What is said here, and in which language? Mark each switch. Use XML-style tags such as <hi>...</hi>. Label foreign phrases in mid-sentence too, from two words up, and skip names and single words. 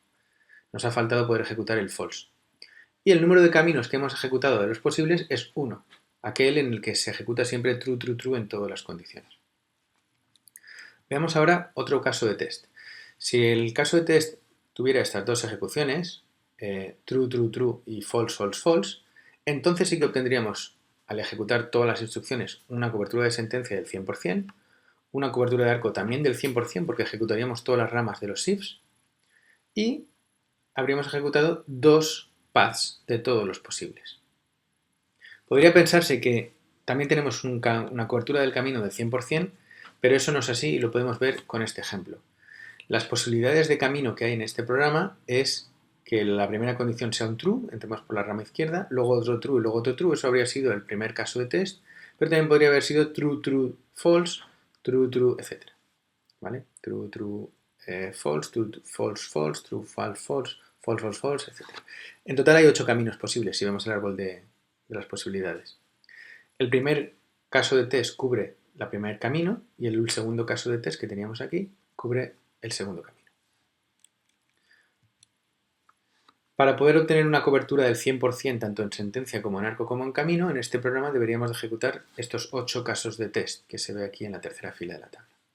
<es>Nos ha faltado poder ejecutar el false. Y el número de caminos que hemos ejecutado de los posibles es 1, aquel en el que se ejecuta siempre</es> <en>true, true, true</en> <es>en todas las condiciones. Veamos ahora otro caso de test. Si el caso de test tuviera estas dos ejecuciones,</es> <en>true, true, true y false, false, false,</en> <es>entonces sí que obtendríamos, al ejecutar todas las instrucciones, una cobertura de sentencia del 100%, una cobertura de arco también del 100% porque ejecutaríamos todas las ramas de los ifs y habríamos ejecutado 2 paths de todos los posibles. Podría pensarse que también tenemos una cobertura del camino del 100%, pero eso no es así y lo podemos ver con este ejemplo. Las posibilidades de camino que hay en este programa es que la primera condición sea un true, entremos por la rama izquierda, luego otro true y luego otro true, eso habría sido el primer caso de test, pero también podría haber sido</es> <en>true, true, false, true, true,</en> <es>etc. ¿Vale?</es> <en>True, true, false, true, false, false, true, false, false, false, false, false,</en> <es>etc. En total hay 8 caminos posibles si vemos el árbol de las posibilidades. El primer caso de test cubre el primer camino y el segundo caso de test que teníamos aquí cubre el segundo camino. Para poder obtener una cobertura del 100% tanto en sentencia como en arco como en camino, en este programa deberíamos de ejecutar estos 8 casos de test que se ve aquí en la tercera fila de la tabla.</es>